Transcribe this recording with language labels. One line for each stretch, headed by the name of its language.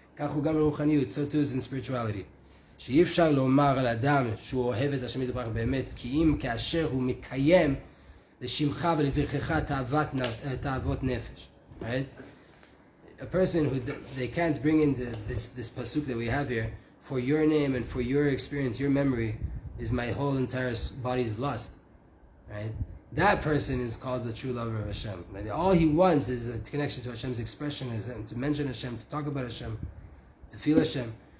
English: So too is in spirituality.
Hebrew: שאי אפשר לומר על אדם שהוא אוהב את השם יתברך באמת, כי אם כאשר הוא מקיים לשמך ולזכרך תאוות נפש.
English: Right? A person who they can't bring into this pasuk that we have here, for your name and for your experience, your memory is my whole entire body's lust. Right? That person is called the true lover of Hashem. Like all he wants is a connection to Hashem's expression, is to mention Hashem, to talk about Hashem, to feel Hashem.